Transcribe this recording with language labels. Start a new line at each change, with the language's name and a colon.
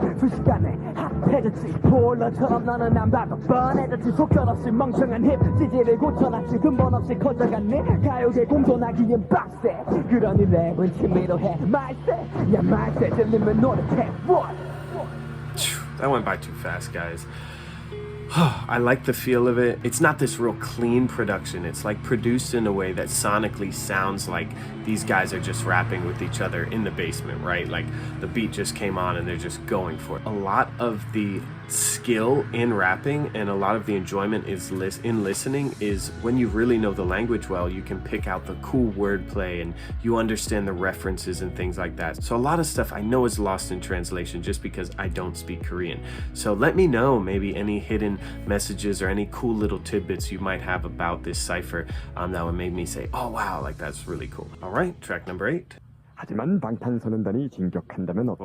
Korean: 순식간에 핫해졌지 보일러처럼 너는 안 봐도 뻔해졌지 속절없이 멍청한 힙 찌질을 고쳐놨지 근본 없이 커져갔네 가요계 공존하기엔 빡세 그러니 랩은 취미로 해 말세 야 말세 들리면 노력해
English: What? That went by too fast, guys. I like the feel of it. It's not this real clean production. It's like produced in a way that sonically sounds like these guys are just rapping with each other in the basement, right? Like the beat just came on and they're just going for it. A lot of the skill in rapping and a lot of the enjoyment is in listening is when you really know the language well, you can pick out the cool wordplay and you understand the references and things like that. So a lot of stuff I know is lost in translation just because I don't speak Korean. So let me know maybe any hidden messages or any cool little tidbits you might have about this cipher that would make me say, oh wow, like that's really cool. All right, track number 8.
Korean: 하지만 방탄소년단이 진격한다면 어떨까?